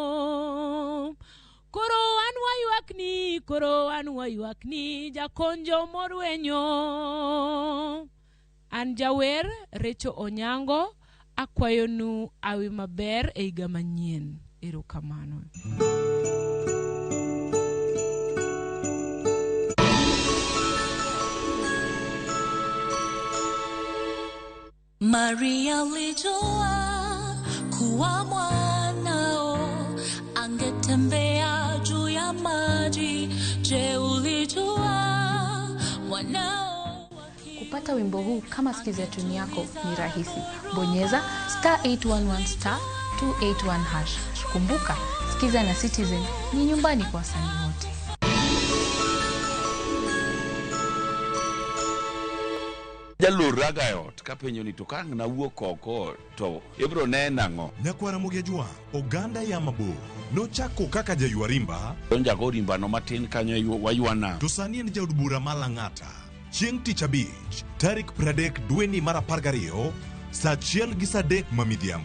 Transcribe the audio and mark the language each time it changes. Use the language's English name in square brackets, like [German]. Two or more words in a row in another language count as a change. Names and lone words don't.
[Luo (Kenya and Tanzania)] Koro anwa yuakni jakonjo morwenyo. An jawer Recho Onyango akwayonu awi maber e higa manyien. Erokamano. [Swahili] Maria alijua kuwa mwanao angetembea juu ya maji. Je, ulijua mwanao? Kupata wimbo huu kama skiza tuni yako ni rahisi. Bonyeza *811 *281 #. Kumbuka, Sikiza na Citizen ni nyumbani kwa wasanii wote. [Luo (Kenya and Tanzania)] Jalur ragayot kapenyo ni tokang na wuok oko to ibro nena ngo. Nyakwara Mogejwa, oganda ya mabo nochako kaka jaywa rimba. Jago rimba no matin kanyo waywana. To sani en jaod bura malang'ata. Chieng' tich abich, tarik 30 dweni mar 12, saa 1:03 mamidhiambo.